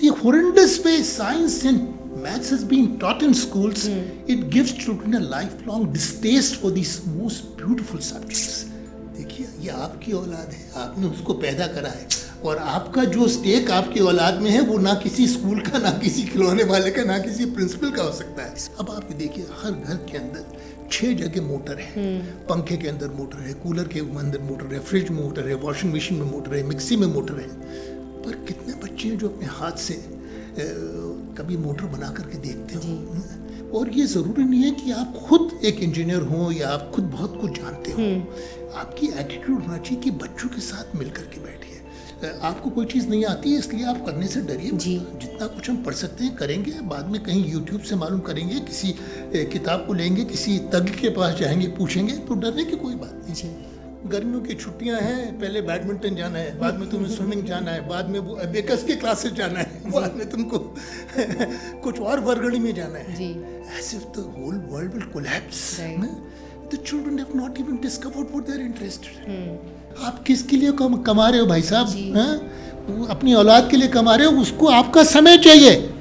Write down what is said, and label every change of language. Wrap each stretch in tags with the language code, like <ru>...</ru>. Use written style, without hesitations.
<en>horrendous way science and maths has been taught in schools, it gives children a lifelong distaste for these most beautiful subjects.</en> <hi>देखिए, ये आपकी औलाद है, आपने उसको पैदा करा है, और आपका जो स्टेक आपकी औलाद में है वो ना किसी स्कूल का, ना किसी खिलौने वाले का, ना किसी प्रिंसिपल का हो सकता है. अब आप देखिए, हर घर के अंदर 6 जगह मोटर है. पंखे के अंदर मोटर है, कूलर के अंदर मोटर है, फ्रिज में मोटर है, वॉशिंग मशीन में मोटर है, मिक्सी में मोटर है. पर कितने बच्चे हैं जो अपने हाथ से कभी मोटर बना करके देखते हो? और ये ज़रूरी नहीं है कि आप खुद एक इंजीनियर हो या आप खुद बहुत कुछ जानते हो. आपकी एटीट्यूड होना चाहिए कि बच्चों के साथ मिल करके बैठिए. आपको कोई चीज़ नहीं आती है इसलिए आप करने से डरिए. जितना कुछ हम पढ़ सकते हैं करेंगे, बाद में कहीं यूट्यूब से मालूम करेंगे, किसी किताब को लेंगे, किसी तज्ञ के पास जाएंगे, पूछेंगे, तो डरने की कोई बात नहीं. गर्मियों की छुट्टियां हैं, पहले बैडमिंटन जाना है, बाद में तुम्हें स्विमिंग जाना है, बाद में वो अबेकस के क्लासेस जाना है, बाद में तुमको कुछ और वर्गणी में जाना है.</hi> <en>As if the whole world will collapse. The children have not even discovered what they are interested in.</en> <hi>आप किसके लिए कमा रहे हो भाई साहब? अपनी औलाद के लिए कमा रहे हो, उसको आपका समय चाहिए.</hi>